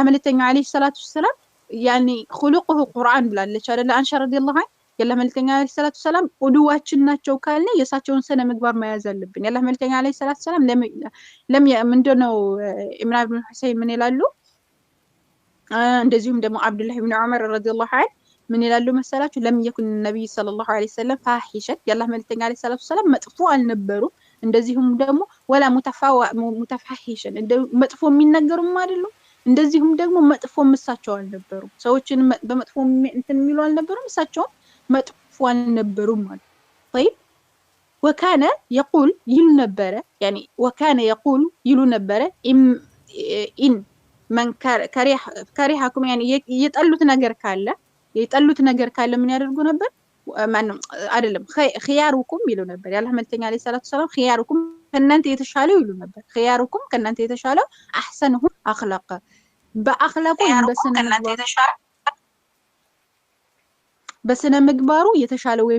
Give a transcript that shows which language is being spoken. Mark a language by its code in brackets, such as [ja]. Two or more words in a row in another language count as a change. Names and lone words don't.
[am] መልእክተኛ [ar] عليه الصلاة السلام يعني خلقه قرآن [am] ብላለች አይደል አንሻ [ar] رضي الله عنه [am] ያላህ መልእክተኛ [ar] عليه الصلاة السلام [am] ቁዱዋችን ናቸው ካልን የሳቸውን ስነ ምግባር መያዝ አለብን። ያላህ መልእክተኛ [ar] عليه الصلاة السلام [am] ምንድነው ኢምራን ኢብኑ ሁሰይን ምን ይላሉ እንደዚሁም ደግሞ አብዱላህ ኢብኑ ዑመር ረዲየላሁ ዐንሁ ምን ይላሉ መሰላችሁ [ar] لم يكن النبي صلى الله عليه وسلم فاحشا [am] ያላህ መልእክተኛ [ar] عليه الصلاة السلام [am] መጥፎ አልነበሩም። እንደዚሁም ደግሞ [ar] ولا متفحشا [am] መጥፎ የሚነገሩም አይደሉም። እንደዚሁም ደግሞ መጥፎ ምሳቸው አልነበሩም። ሰዎችን በመጥፎ እንትን የሚሉ አልነበሩም። እሳቸው መጥፎ አልነበሩም ማለት [ar] طيب وكان يقول [am] ይሉ ነበረ [ar] يعني وكان يقول [am] ይሉ ነበረ [ar] إن من كرهكم يعني [am] የጠሉት ነገር ካለ ምን ያደርጉ ነበር ማንም አይደለም ኺያሩኩም ይሉ ነበር። ያላህ መልእክተኛ [ar] عليه الصلاة السلام [am] ኺያሩኩም ከእናንተ የተሻለው ይሉ ነበር። ኺያሩኩም ከእናንተ የተሻለው [ar] أحسنهم أخلاقا [am] በአኽላቁ በስነ ምግባሩ የተሻለ ወይም